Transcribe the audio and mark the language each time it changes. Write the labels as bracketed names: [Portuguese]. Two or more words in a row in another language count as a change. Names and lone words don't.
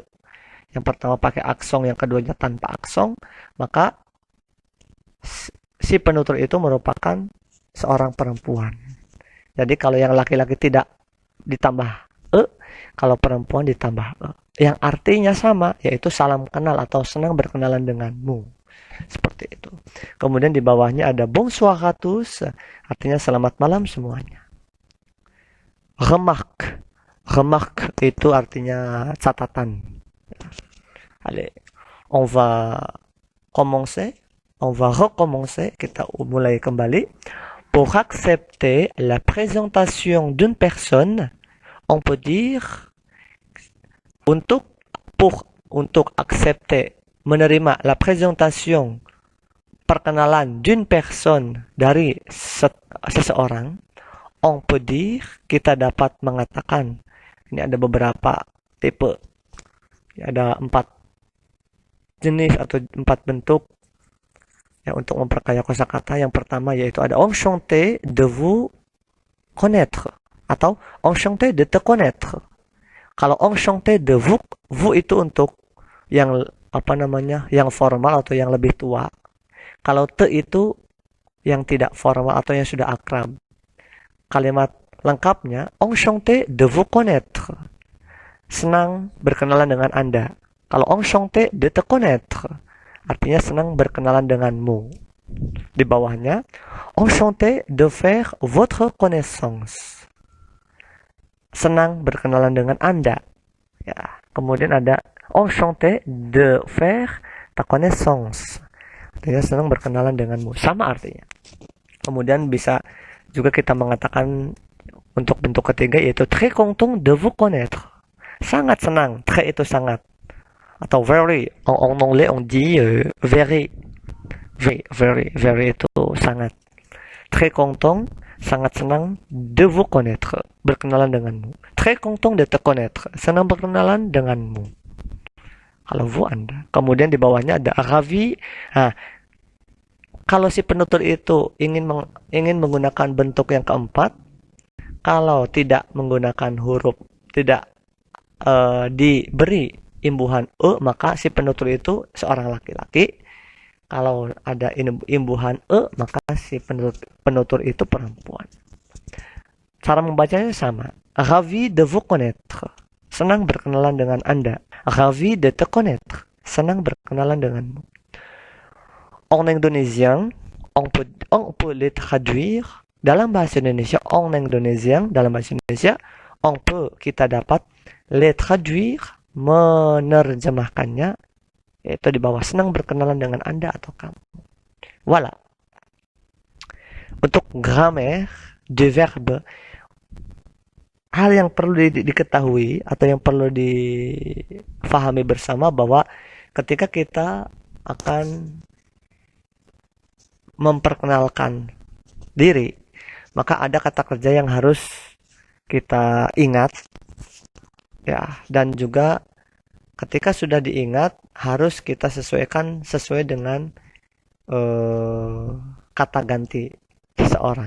[Indonesian] Yang pertama pakai aksen, yang keduanya tanpa aksen, maka si penutur itu merupakan seorang perempuan. Jadi kalau yang laki-laki tidak ditambah E, kalau perempuan ditambah E. Yang artinya sama, yaitu salam kenal atau senang berkenalan denganmu. Seperti itu. Kemudian di bawahnya ada [French] bonsoir à tous, [Indonesian] artinya selamat malam semuanya. Remarque. Remarque itu artinya catatan. [French] Allez, on va recommencer, [Indonesian] kita mulai kembali. [French] Pour accepter la présentation d'une personne, on peut dire [Indonesian] untuk accepter, menerima [French] la présentation, perkenalan d'une personne [Indonesian] dari seseorang, [French] on peut dire, [Indonesian] kita dapat mengatakan, ini ada beberapa tipe, ada 4 jenis atau 4 bentuk ya untuk memperkaya kosakata. Yang pertama yaitu ada [French] enchanté de vous connaître [Indonesian] atau [French] enchanté de te connaître. [Indonesian] Kalau [French] enchanté de vous [Indonesian] itu untuk yang yang formal atau yang lebih tua. Kalau te itu yang tidak formal atau yang sudah akrab. Kalimat lengkapnya [French] enchanté de vous connaître, [Indonesian] senang berkenalan dengan Anda. [French] Kalau enchanté de te connaître, [Indonesian] artinya senang berkenalan denganmu. Di bawahnya [French] enchanté de faire votre connaissance, [Indonesian] senang berkenalan dengan Anda. Ya, kemudian ada [French] enchanté de faire ta connaissance, [Indonesian] artinya senang berkenalan denganmu. Sama artinya. Kemudian bisa juga kita mengatakan untuk bentuk ketiga yaitu [French] très content de vous connaître, [Indonesian] sangat senang. Très itu sangat, atau very, [French] en anglais on dit very [Indonesian] itu sangat. [French] Très content, [Indonesian] sangat senang, [French] de vous connaître, [Indonesian] berkenalan denganmu. [French] Très content de te connaître, [Indonesian] senang berkenalan denganmu. Kalau vous Anda. Kemudian di bawahnya ada ravi. Nah, kalau si penutur itu ingin menggunakan bentuk yang keempat, kalau tidak menggunakan huruf, tidak diberi imbuhan e, maka si penutur itu seorang laki-laki. Kalau ada imbuhan e, maka si penutur itu perempuan. Cara membacanya sama. [French] Ravi de vous connaître. [Indonesian] Senang berkenalan dengan Anda. [French] Ravi de te connaître. [Indonesian] Senang berkenalan denganmu. [French] En indonésien, on peut les traduire [Indonesian] dalam bahasa Indonesia. [French] En indonésien, [Indonesian] dalam bahasa Indonesia, [French] on peut, [Indonesian] kita dapat [French] les traduire, [Indonesian] menerjemahkannya, yaitu di bawah senang berkenalan dengan Anda atau kamu. [French] Voilà. [Indonesian] Untuk [French] grammaire de verbe, [Indonesian] hal yang perlu diketahui atau yang perlu difahami bersama bahwa ketika kita akan memperkenalkan diri, maka ada kata kerja yang harus kita ingat, ya, dan juga ketika sudah diingat harus kita sesuaikan sesuai dengan kata ganti seseorang.